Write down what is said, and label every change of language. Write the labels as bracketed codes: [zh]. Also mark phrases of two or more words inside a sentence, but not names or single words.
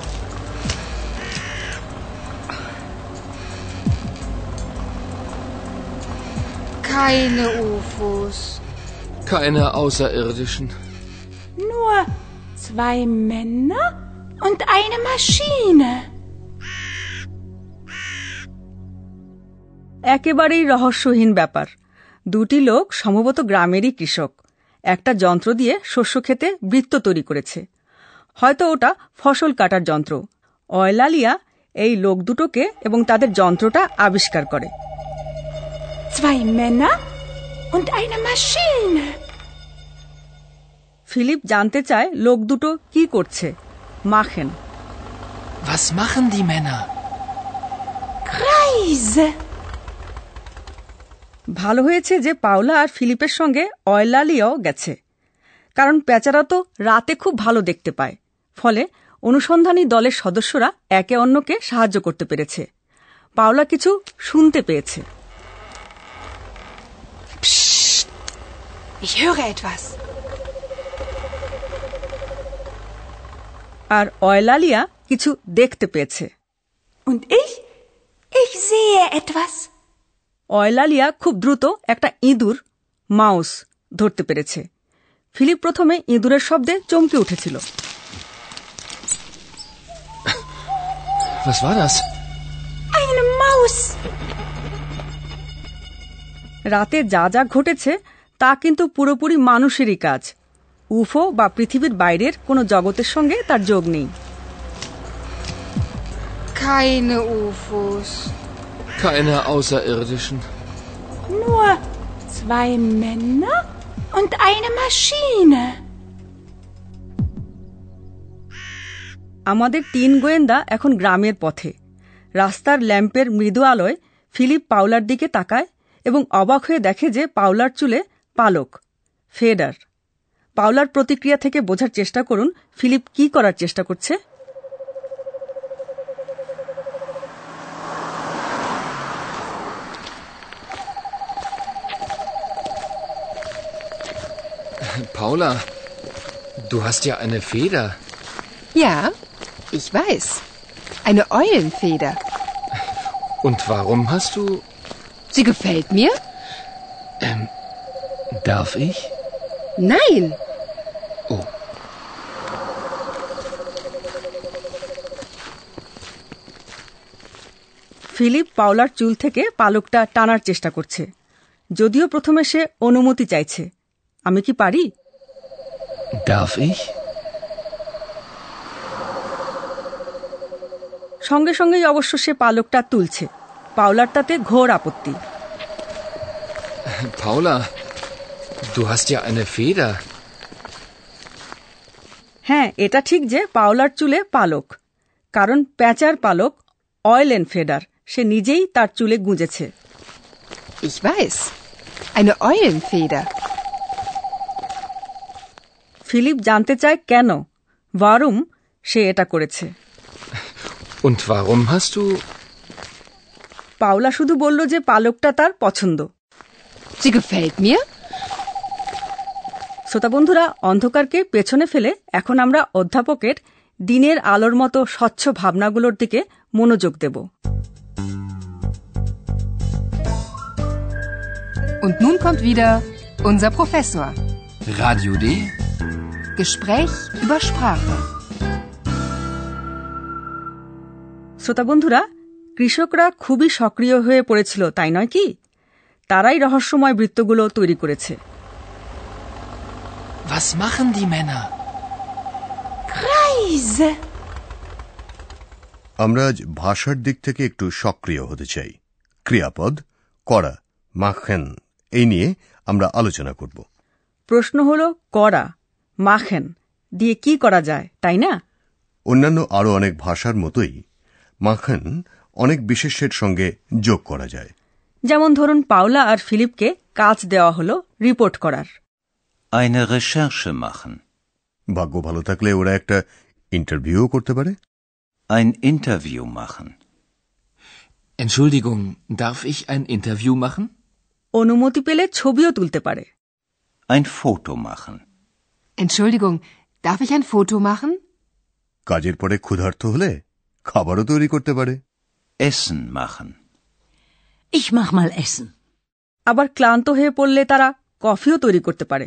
[de] Keine UFOs. Keine Außerirdischen. Nur 2 Männer und eine Maschine. [bn] একেবারেই রহস্যহীন ব্যাপার। দুটি লোক সম্ভবত গ্রামেরই কৃষক একটা যন্ত্র দিয়ে শস্য খেতে বৃত্ত তৈরি করেছে। হয়তো ওটা ফসল কাটার যন্ত্র। অয়লালিয়া এই লোক দুটোকে এবং তাদের যন্ত্রটা আবিষ্কার করে। [de] 2 Männer und eine Maschine. [bn] ফিলিপ জানতে চায় লোক দুটো কি করছে। মাখেন। [de] Was machen die Männer? Kreise. [bn] ভালো হয়েছে যে পাওলা আর ফিলিপের সঙ্গে অয়লালিয়াও গেছে, কারণ পেঁচারা তো রাতে খুব ভালো দেখতে পায়। ফলে অনুসন্ধানী দলের সদস্যরা একে অন্যকে সাহায্য করতে পেরেছে। পাওলা কিছু শুনতে পেয়েছে। [de] Psst. Ich höre etwas. [bn] আর অয়লালিয়া কিছু দেখতে পেয়েছে। [de] Und ich sehe etwas. [bn] অয়লালিয়া খুব দ্রুত একটা ইঁদুর মাউস ধরতে পেরেছে। ফিলিপ প্রথমে ইঁদুরের শব্দে চমকে উঠেছিল। [de] Was war das? Eine Maus. [bn] রাতে যা যা ঘটেছে তা কিন্তু পুরোপুরি মানুষেরই কাজ। উফো বা পৃথিবীর বাইরের কোনো জগতের সঙ্গে তার যোগ নেই। [de] Keine UFOs. Keine Außerirdischen. Nur 2 Männer und eine Maschine. [bn] আমাদের 3 গোয়েন্দা এখন গ্রামের পথে। রাস্তার ল্যাম্পের মৃদু আলোয় ফিলিপ পাওলার দিকে তাকায় এবং অবাক হয়ে দেখে যে পাওলার চুলে পালক, ফেডার। পাওলার প্রতিক্রিয়া থেকে বোঝার চেষ্টা করুন ফিলিপ কি করার চেষ্টা করছে। [de] Paula, du hast ja eine Feder. Ja, ich weiß. Eine Eulenfeder. Und warum hast du... Sie gefällt mir? Darf ich? Nein. Oh. [bn] ফিলিপ পাওলার চুল থেকে পালকটা টানার চেষ্টা করছে, যদিও প্রথমে সে অনুমতি চাইছে। আমি কি পারি? [de] Darf ich? [bn] সঙ্গে সঙ্গেই অবশ্য সে পালকটা তুলছে। পাওলার তাতে ঘোর আপত্তি। [de] Paula, du hast ja eine Feder. [bn] হ্যাঁ, এটা ঠিক যে পাওলার চুলে পালক, কারণ প্যাঁচার পালক [de] Eulen Feder [bn] সে নিজেই তার চুলে গুঁজেছে। [de] Ich weiß. Eine Eulenfeder. [bn] ফিলিপ জানতে চায় কেন, ওয়ারুম সে এটা করেছে। [de] Und warum hast du... [bn] পাওলা শুধু বলল যে পালকটা তার পছন্দ। [de] Sie gefällt mir? [bn] শ্রোতা বন্ধুরা, অন্ধকারকে পেছনে ফেলে এখন আমরা অধ্যাপকের দিনের আলোর মতো স্বচ্ছ ভাবনাগুলোর দিকে মনোযোগ দেব। [de] Und nun kommt wieder unser Professor. Radio D? Gespräch über Sprache. [bn] শ্রোতা বন্ধুরা, কৃষকরা খুবই সক্রিয় হয়ে পড়েছিল, তাই নয় কি? তারাই রহস্যময় বৃত্তগুলো তৈরি করেছে। [de] Was machen die Männer? Kreise. [bn] আমরা আজ ভাষার দিক থেকে একটু সক্রিয় হতে চাই। ক্রিয়াপদ করা, মাখেন, এই নিয়ে আমরা আলোচনা করব। প্রশ্ন হলো করা, মাখেন দিয়ে কি করা যায়, তাই না? অন্যান্য আরও অনেক ভাষার মতোই মাখেন অনেক বিশেষের সঙ্গে যোগ করা যায়। যেমন ধরুন পাওলা আর ফিলিপকে কাজ দেওয়া হলো রিপোর্ট করার। [de] Eine Recherche machen. [bn] ভাগ্য ভালো থাকলে ওরা একটা ইন্টারভিউ করতে পারে। [de] Ein Interview machen. Entschuldigung, darf ich ein Interview machen? [bn] অনুমতি পেলে ছবিও তুলতে পারে। [de] Ein Foto machen. Entschuldigung, darf ich ein Foto machen? [bn] কাজের পরে ক্ষুধার্ত হলে খাবারও তৈরি করতে পারে। [de] Essen machen. Ich mach mal Essen. [bn] আবার ক্লান্ত হয়ে পড়লে তারা কফিও তৈরি করতে পারে।